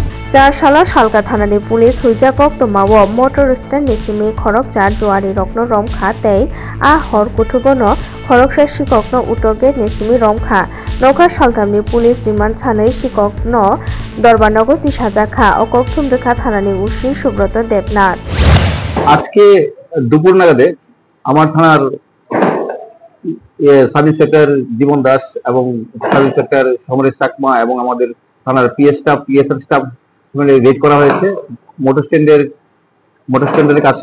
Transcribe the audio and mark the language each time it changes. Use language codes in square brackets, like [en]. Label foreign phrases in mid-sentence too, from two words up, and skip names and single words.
[trp] Salah Salka Thanani Police Hujakok to Mawa Motor Stand Nisimi Korok Jar Juari Rokno Romkha Tei A Hor Kutubono Korok Shikokno Utoge Nisimi Romkha Noka Saltamni Police Demand Sanai Shikokno Dorbanogo Tishazaka Okok Tumdeka Thanani Ushi Subroto Debnat [bn] আজকে দুপুর নাগাদে আমার থানার [en] sub inspector [bn] জীবন দাস এবং [en] sub inspector [bn] সমরেশ চাকমা এবং আমাদের থানার [en] PSR staff [bn] রেড করা হয়েছে মোটর স্ট্যান্ডের কাছে।